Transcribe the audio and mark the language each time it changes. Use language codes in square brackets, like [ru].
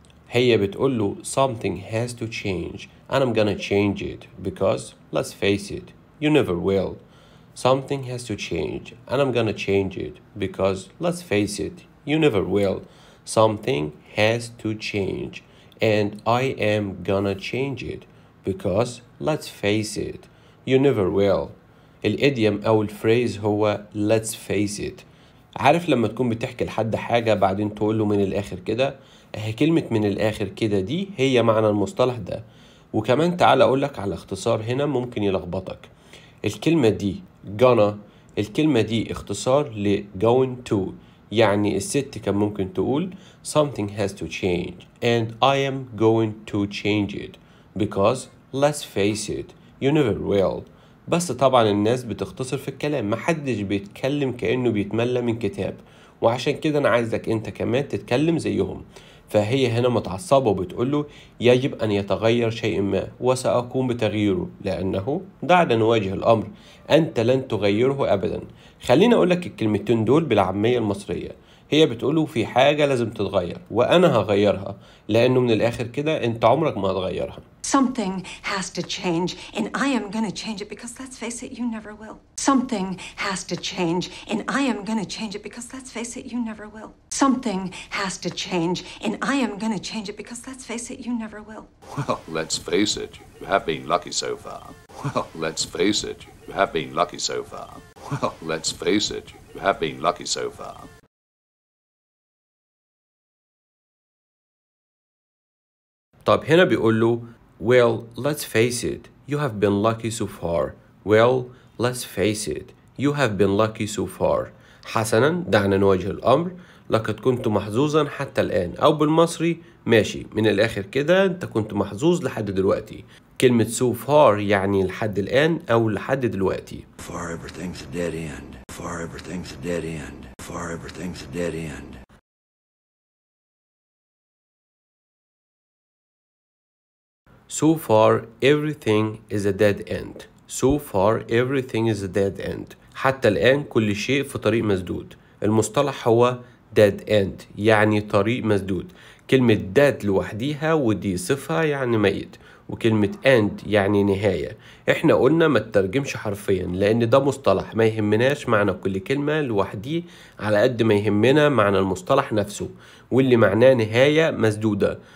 [ar] هي بتقول له [en] something has to change and I'm gonna change it because, let's face it, you never will. Something has to change and I'm gonna change it because, let's face it, you never will. Something has to change and I am gonna change it because, let's face it, you never will. [ar] الإديم أو الفريز هو let's face it. عارف لما تكون بتحكي لحد حاجة بعدين تقول له من الآخر كده؟ هي كلمة من الآخر كده دي هي معنى المصطلح ده. وكمان تعال أقولك على اختصار هنا ممكن يلخبطك. الكلمة دي [en] gonna، [ar] الكلمة دي اختصار ل [en] going to، [ar] يعني الست كان ممكن تقول [en] something has to change and I am going to change it because, let's face it, you never will. [ar] بس طبعا الناس بتختصر في الكلام، محدش بيتكلم كأنه بيتملى من كتاب، وعشان كده أنا عايزك أنت كمان تتكلم زيهم. فهي هنا متعصبة وبتقوله يجب أن يتغير شيء ما وسأقوم بتغييره لأنه دعنا نواجه الأمر، أنت لن تغيره أبدا. خليني أقولك الكلمتين دول بالعامية المصرية. هي بتقوله في حاجة لازم تتغير وأنا هغيرها، لأنه من الآخر كده أنت عمرك ما هتغيرها. [en] Something has to change, and I am going to change it because, let's face it, you never will. Something has to change, and I am going to change it because, let's face it, you never will. Something has to change, and I am going to change it because, let's face it, you never will. Well, let's face it, you have been lucky so far. Well, let's face it, you have been lucky so far. Well, let's face it, you have been lucky so far. [ar] طب هنا بيقول له [en] well, let's face it, you have been lucky so far. Well, let's face it, you have been lucky so far. [ar] حسنا، دعنا نواجه الأمر، لقد كنت محظوظا حتى الآن. أو بالمصري ماشي، من الآخر كده أنت كنت محظوظ لحد دلوقتي. كلمة so far يعني لحد الآن أو لحد دلوقتي. [en] Far everything's a dead end. Far everything's a dead end. Far everything's a dead end. So far everything is a dead end. So far everything is a dead end. [ar] حتى الآن كل شيء في طريق مسدود. المصطلح هو dead end يعني طريق مسدود. كلمة dead لوحديها ودي صفة يعني ميت، وكلمة end يعني نهاية. احنا قلنا ما تترجمش حرفيا لأن ده مصطلح ما يهمناش معنى كل كلمة لوحديه على قد ما يهمنا معنى المصطلح نفسه، واللي معناه نهاية مسدودة.